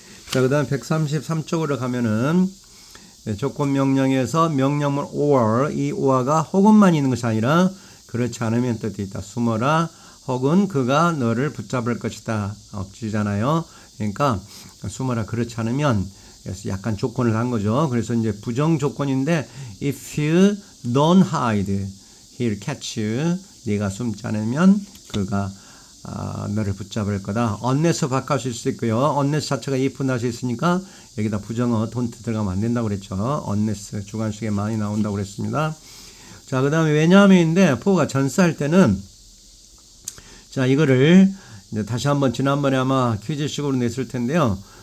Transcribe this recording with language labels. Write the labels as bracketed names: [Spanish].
[Korean] 자, 그 다음 133쪽으로 가면은 조건 명령에서 명령문 or, 이 or가 혹은만 있는 것이 아니라 그렇지 않으면 뜻이 있다. 숨어라. 혹은 그가 너를 붙잡을 것이다. 억지잖아요. 그러니까 숨어라. 그렇지 않으면 그래서 약간 조건을 한 거죠. 그래서 이제 부정 조건인데 [English] if you don't hide, he'll catch you. [Korean] 네가 숨지 않으면 그가 너를 붙잡을 거다. unless 바꿔줄 수 있고요. unless 자체가 if 나서 있으니까 여기다 부정어 don't 들어가면 안 된다고 그랬죠. unless 주관식에 많이 나온다고 그랬습니다. 자, 그 다음에 왜냐하면인데 for가 전사할 때는 자 이거를 이제 다시 한번 지난번에 아마 퀴즈식으로 냈을 텐데요.